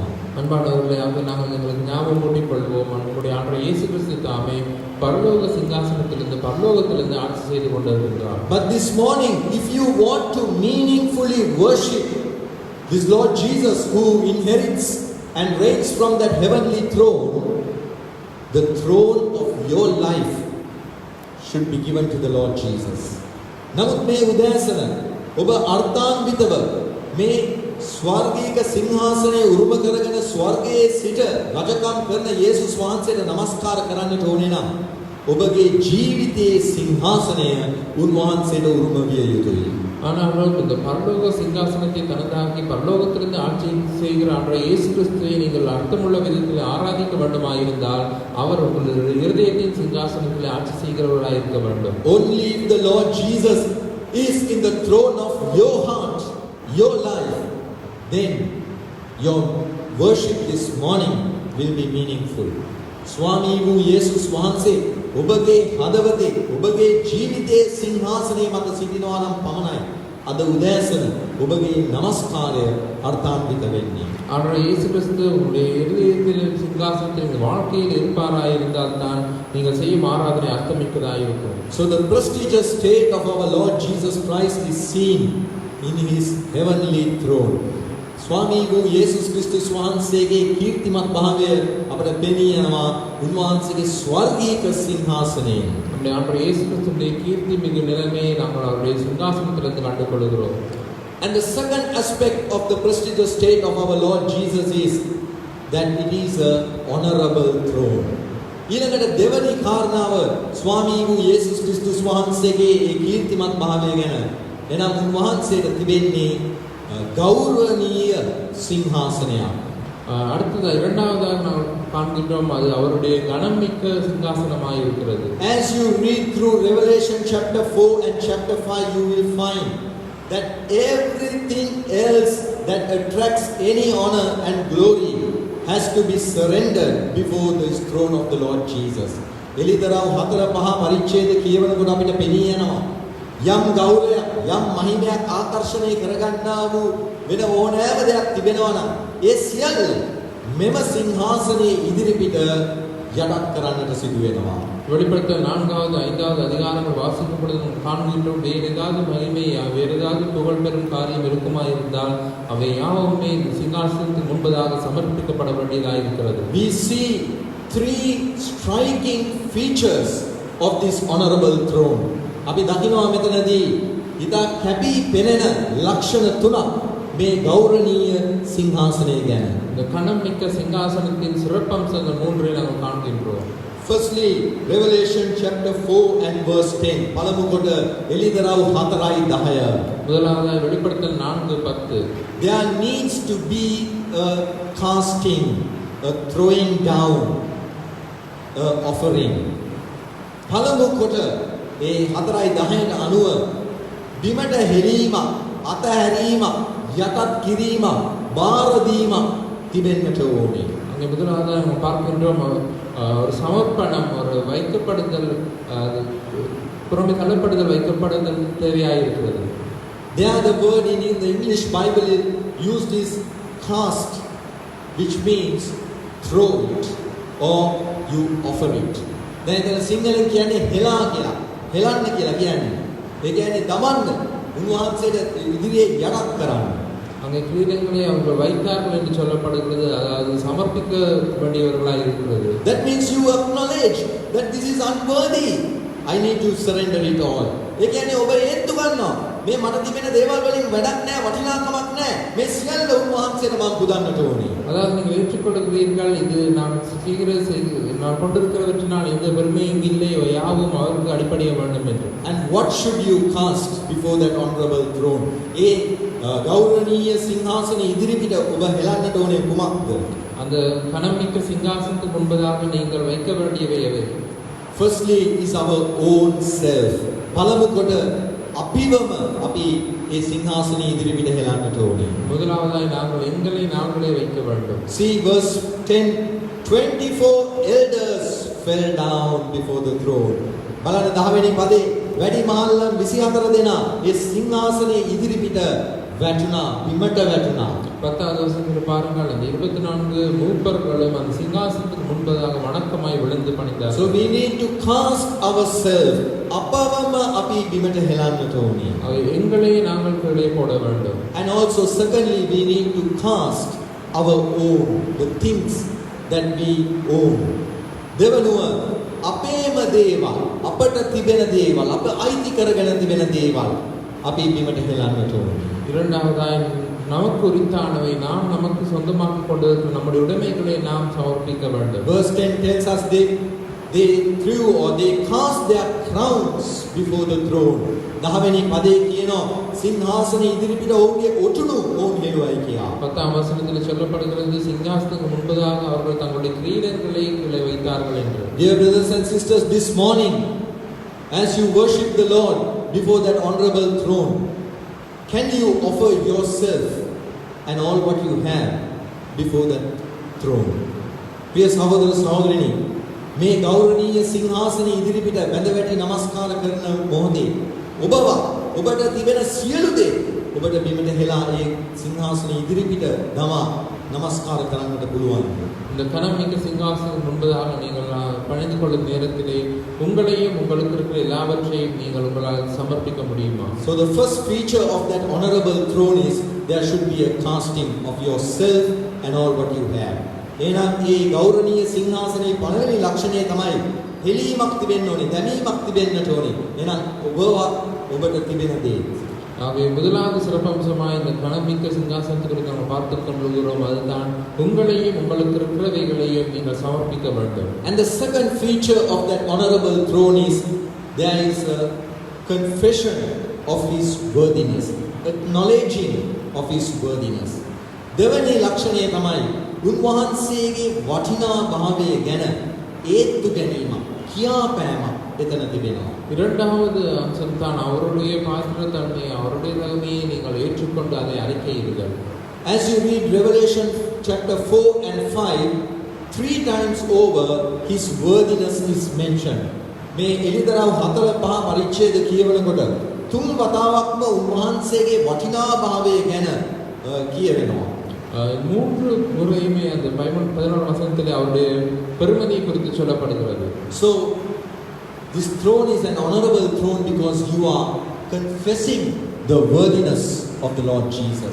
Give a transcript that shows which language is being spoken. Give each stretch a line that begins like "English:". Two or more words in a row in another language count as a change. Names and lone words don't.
Tamil: அன்பானவர்களே, ஆக நாங்கள் எங்களுக்கு ஞாபகம் ஊட்டிக் கொள்வோம். நம்முடைய ஆண்டவர் இயேசு கிறிஸ்து தாமே பரலோக சிங்காசனத்திலிருந்து பரலோகத்திலிருந்து ஆட்சி செய்து கொண்டிருக்கிறார்.
English: But this morning, if you want to meaningfully worship this Lord Jesus who inherits and reigns from that heavenly throne, the throne of your life should be given to the Lord Jesus.
Sinhala: නමුත් මේ උදෑසන ඔබ අර්ථාන්විතව මේ ස්වර්ගීක සිංහාසනයේ උරුම කරගෙන ස්වර්ගයේ සිට රජකම් කරන යේසුස් වහන්සේට නමස්කාර කරන්නට ඕනේ නම් ඔබගේ ජීවිතයේ සිංහාසනය උන්වහන්සේට උරුම විය යුතුයි.
Tamil: ஆனால் இந்த பரலோக சிங்காசனத்தை தனதாக்கி பரலோகத்திலிருந்து ஆட்சி செய்கிற ஆண்டவர் இயேசு கிறிஸ்துவை நீங்கள் அர்த்தமுள்ள விதத்தில் ஆராதிக்க வேண்டுமாயிருந்தால் அவர் உங்களுடைய இருதயத்தின் சிங்காசனத்தில் ஆட்சி செய்கிறவர்களாக இருக்க வேண்டும்.
English: Only if the Lord Jesus is in the throne of your heart, your life, then your worship this morning will be meaningful.
Sinhala: ස්වාමී වූ යේසුස් වහන්සේ ඔබගේ හදවතේ ඔබගේ ජීවිතයේ සිංහාසනයේ මත සිටිනවා නම් පමණයි අද උදෑසන ඔබගේ නමස්කාරය අර්ථාන්විත වෙන්නේ.
Tamil: ஆண்டவர் இயேசு கிறிஸ்து உங்களுடைய இருதயத்தில் சிங்காசனத்தில் வாழ்க்கையில் இருப்பாராய் இருந்தால் தான் நீங்கள் செய்யும் ஆராதனை அர்த்தமிக்கதாக இருக்கும்.
English: So the prestigious state of our Lord Jesus Christ is seen in his heavenly throne.
Sinhala: ස්වාමී වූ යේසුස් ක්‍රිස්තුස් වහන්සේගේ කීර්තිමත් භාවය අපට පෙනී යනවා උන්වහන්සේගේ ස්වර්ගීක සිංහාසනයේ.
Tamil: நம்முடைய ஆண்டவர் இயேசு கிறிஸ்துவின் கீர்த்தி மிகு நிலைமையை நாங்கள் அவருடைய சிங்காசனத்திலிருந்து கண்டுகொள்கிறோம்.
English: And the second aspect of the prestigious state of our Lord Jesus is that it is a honorable throne.
Sinhala: ඊළඟට දෙවැනි කාරණාව ස්වාමී වූ යේසුස් ක්‍රිස්තුස් වහන්සේගේ ඒ කීර්තිමත් භාවය ගැන එනම් උන්වහන්සේට තිබෙන්නේ
Tamil: கௌரவனீய சிங்காசனம். அடுத்தது இரண்டாவதாக நாம் காண்கின்றோம் அது அவருடைய கனமிக்க சிங்காசனமாய் இருக்கிறது.
English: As you read through Revelation chapter 4 and chapter 5, you will find that everything else that attracts any honor and glory has to be surrendered before the throne of the Lord Jesus.
Sinhala: එලිදරව් 4-5 පරිච්ඡේද කියවනකොට අපිට පෙනී යනවා යම් ගෞරවයක් යම් මහිමයක් ආකර්ෂණය කරගන්නා වූ වෙන ඕනෑම දෙයක් තිබෙනවා නම් ඒ සියල්ල මෙම සිංහාසනයේ ඉදිරිපිට යටත් කරන්නට සිදු වෙනවා.
Tamil: வெளிப்படுத்தல் 4வது 5வது அதிகாரங்கள் வாசிக்கும் பொழுது நாம் காண்கின்றோம் வேறு ஏதாவது மகிமை வேறு ஏதாவது புகழ் பெறும் காரியம் இருக்குமாய் இருந்தால் அவை யாவுமே இந்த சிங்காசனத்துக்கு முன்பதாக சமர்ப்பிக்கப்பட வேண்டியதாக இருக்கிறது.
English: We see three striking features of this honorable throne.
Sinhala: අපි දකිනවා මෙතනදී ඉතා කැපී පෙනෙන ලක්ෂණ තුනක් මේ ගෞරවනීය සිංහාසනය ගැන.
Tamil: இந்த கனமிக்க சிங்காசனத்தின் சிறப்பம்சங்கள் மூன்றை நாம் காண்கின்றோம்.
English: Firstly, Revelation chapter 4 and verse 10.
Sinhala: පළමු කොට එළිදරව් 4:10.
Tamil: முதலாவதாக வெளிப்படுத்தல் 4:10.
English: There needs to be a casting, a throwing down, a offering.
Sinhala: පළමු කොට ඒ 4:10ට අනුව බිමට හෙලීමක්, අතහැරීමක්, යටත් කිරීමක්, බාර දීමක් තිබෙන්නට ඕනේ.
Tamil: அங்கே முதலாவதாக நாம் பார்க்கின்றோம் ஒரு சமர்ப்பணம் ஒரு வைக்கப்படுதல் புறமே தள்ளப்படுதல் வைக்கப்படுதல் தேவையாக இருக்கிறது.
English: There the word in the English Bible used is cast. which means throw it or you offer it.
Sinhala: දැන් එතන සිංහලෙන් කියන්නේ හෙලා කියලා. හෙලන්න කියලා කියන්නේ. ඒ කියන්නේ දමන්න. උන්වහන්සේට ඉදිරියේ යටත් කරන්න.
Tamil: அங்கே கிரீடங்களை அவங்க வைத்தார்கள் என்று சொல்லப்படுகிறது. அதாவது சமர்ப்பிக்க வேண்டியவர்களாக இருக்கிறது.
English: That means you acknowledge that this is unworthy. I need to surrender it all.
Sinhala: ඒ කියන්නේ ඔබ හේතු ගන්නවා. මේ මට තිබෙන දේවල් වලින් වැඩක් නැහැ, වටිනාකමක් නැහැ. මේ සියල්ල උන්වහන්සේට මම පුදන්නට ඕනේ.
Tamil: அதாவது நீங்கள் ஏற்றுக்கொள்கிறீர்கள், இது நான் நான் கொண்டிருக்கிறவற்றினால் எந்த பெருமையும் இல்லை, யாவும் அவருக்கு அடிப்படைய வேண்டும் என்று.
English: And what should you cast before that honorable throne?
Sinhala: ඒ ගෞරවනීය සිංහාසන ඉදිරිපිට ඔබ හෙලන්නට ඕනේ කුමක්ද?
Tamil: அந்த கனமிக்க சிங்காசனத்துக்கு முன்பதாக நீங்கள் வைக்க வேண்டியவை எவை?
English: Firstly is our own self.
Sinhala: පළමු කොට අපිවම අපි ඒ සිංහාසනයේ ඉදිරිපිට හෙලන්නට ඕනේ.
Tamil: முதலாவதாய் நாங்கள் எங்களை நாங்களே வைக்க வேண்டும்.
English: See verse 10, 24 elders fell down before the throne.
Sinhala: බලන්න 10 වෙනි පදේ වැඩි මහල්ලන් 24 දෙනා ඒ සිංහාසනයේ ඉදිරිපිට වැටුණා, බිමට වැටුණා.
Tamil: 10வது வசனத்தில் பாருங்கள், அந்த 24 மூப்பர்களும் அந்த சிங்காசனத்துக்கு முன்பதாக வணக்கமாய் விழுந்து பணிந்தார்கள்.
English: So we need to cast ourselves.
Sinhala: අපවම අපි බිමට හෙලන්නට ඕනේ.
Tamil: எங்களை நாங்கள் கீழே போட வேண்டும்.
English: And also secondly we need to cast our own, the things that we own.
Sinhala: දෙවනුව අපේම දේවල්, අපට තිබෙන දේවල්, අප අයිති කරගෙන තිබෙන දේවල් අපි බිමට හෙලන්නට ඕනේ.
Tamil: இரண்டாவதாய் நமக்கு உரித்தானவை நாம் நமக்கு சொந்தமாக்கிக் கொண்டிருக்கிற நம்முடைய உடைமைகளை நாம் சமர்ப்பிக்க வேண்டும்.
English: Verse 10 tells us they threw or they cast their crowns before the throne.
Sinhala: 10 වෙනි පදේ කියනවා සිංහාසන ඉදිරිපිට ඔවුන්ගේ ඔටුනු ඔවුන් හෙළුවයි කියලා.
Tamil: 10ஆம் வசனத்தில் சொல்லப்படுகிறது, சிங்காசனத்துக்கு முன்பதாக அவர்கள் தங்களுடைய கிரீடங்களை கீழே வைத்தார்கள் என்று.
English: Dear brothers and sisters, this morning as you worship the Lord before that honorable throne, can you offer yourself and all what you have before that throne?
Sinhala: ප්‍රිය සහෝදර සහෝදරිණී, මේ ගෞරවනීය සිංහාසනයේ ඉදිරිපිට වැඳ වැටි නමස්කාර කරන මොහොතේ ඔබට තිබෙන සියලු දේ ඔබට බිමට හෙලා ඒ සිංහාසනයේ ඉදිරිපිට දමා නමස්කාර කරන්නට පුළුවන්.
Tamil: இந்த கனமிக்க சிங்காசனம் முன்பதாக நீங்கள் பணிந்து கொள்ளும் நேரத்திலே உங்களையும் உங்களுக்கு இருக்கிற எல்லாவற்றையும் நீங்கள் உங்களால் சமர்ப்பிக்க முடியுமா?
English: So the first feature of that honorable throne is there should be a casting of yourself and all what you have.
Sinhala: එහෙනම් මේ ගෞරවනීය සිංහාසනයේ පළවෙනි ලක්ෂණය තමයි හෙලීමක් තිබෙන්න ඕනේ, දැමීමක් තිබෙන්නට ඕනේ. එහෙනම් ඔබට තිබෙන දේ.
Tamil: ஆகவே முதலாவது சிறப்பம்சமாய் இந்த கனமிக்க சிங்காசனத்துக்கு நாம் பார்த்துக் கொள்கிறோம், அதுதான் உங்களையும் உங்களுக்கு இருக்கிறவைகளையும் நீங்கள் சமர்ப்பிக்க வேண்டும்.
English: And the second feature of that honorable throne is there is a confession of his worthiness, acknowledging of his worthiness.
Sinhala: දෙවැනි ලක්ෂණය තමයි උන්වහන්සේගේ වටිනා භාවය ගැන ඒත්තු ගැනීමක්, කියාපෑමක් එතන තිබෙනවා.
Tamil: இரண்டாவது அம்சம் தான் அவருடைய பாத்திரத்தன்மை, அவருடைய தகுதியை நீங்கள் ஏற்றுக்கொண்டு அதை அறிக்கையிடுங்கள்.
English: As you read Revelation chapter 4 and 5, 3 times over his worthiness is mentioned.
Sinhala: මේ එළිදරව් 4-5 පරිච්ඡේද කියවනකොට තුන් වතාවක්ම උන්වහන්සේගේ වටිනා භාවය ගැන කියවෙනවා.
Tamil: 3 முறையுமே அந்த பைபிள் 11 வசனத்திலே அவருடைய பெருமையை குறித்து சொல்லப்படுகிறது.
English: So this throne is an honorable throne because you are confessing the worthiness of the Lord Jesus.